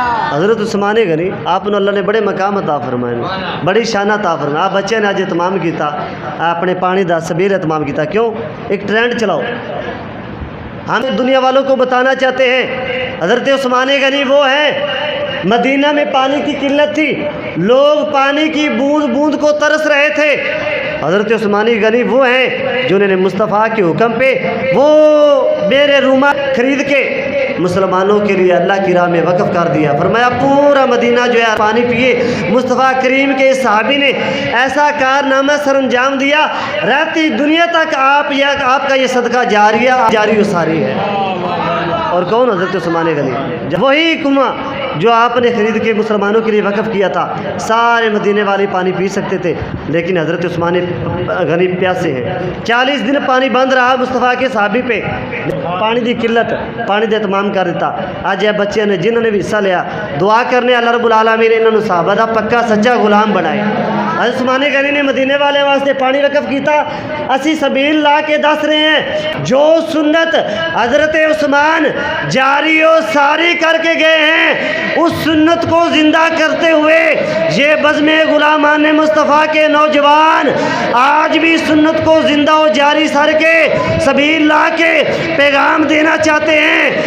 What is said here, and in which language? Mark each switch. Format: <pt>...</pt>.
<ur>حضرت عثمان غنی آپ نے اللہ نے بڑے مقام عطا فرمائے، بڑی شان عطا فرمائے.</ur> <pa>آپ بچے نے اج اہتمام کیتا، اپنے پانی دا سبیل اہتمام کیتا.</pa> <ur>کیوں؟ ایک ٹرینڈ چلاؤ. ہم دنیا والوں کو بتانا چاہتے ہیں حضرت عثمان غنی وہ ہیں. مدینہ میں پانی کی قلت تھی، لوگ پانی کی بوند بوند کو ترس رہے تھے. حضرت عثمان غنی وہ ہیں جنہوں نے مصطفیٰ کے حکم پہ وہ میرے روما خرید کے مسلمانوں کے لیے اللہ کی راہ میں وقف کر دیا. فرمایا پورا مدینہ جو ہے پانی پیے. مصطفیٰ کریم کے صحابی نے ایسا کارنامہ سر انجام دیا، رہتی دنیا تک آپ کا یہ صدقہ جاری و ساری ہے. اور کون؟ حضرت عثمان غنی. وہی کنواں جو آپ نے خرید کے مسلمانوں کے لیے وقف کیا تھا، سارے مدینے والے پانی پی سکتے تھے، لیکن حضرت عثمان غنی پیاسے ہیں. 40 دن پانی بند رہا مصطفیٰ کے صحابی پہ.</ur> <pa>پانی دی قلت، پانی دے اہتمام کر دیتا. اج یہ بچے نے جنہوں نے بھی حصہ لیا، دعا کرنے اللہ رب العالمین انہوں نے صحابہ دا پکا سچا غلام بنائے.</pa> <ur>حضرت عثمان غنی نے</ur> <pa>مدینے والے واسطے پانی وقف کیتا. اسی سبیل لا کے دس رہے ہیں</pa> <ur>جو سنت حضرت عثمان جاری و ساری کر کے گئے ہیں، اس سنت کو زندہ کرتے ہوئے یہ بزم غلامان مصطفیٰ کے نوجوان آج بھی سنت کو زندہ و جاری سر کے سبیل لا کے پیغام دینا چاہتے ہیں.</ur>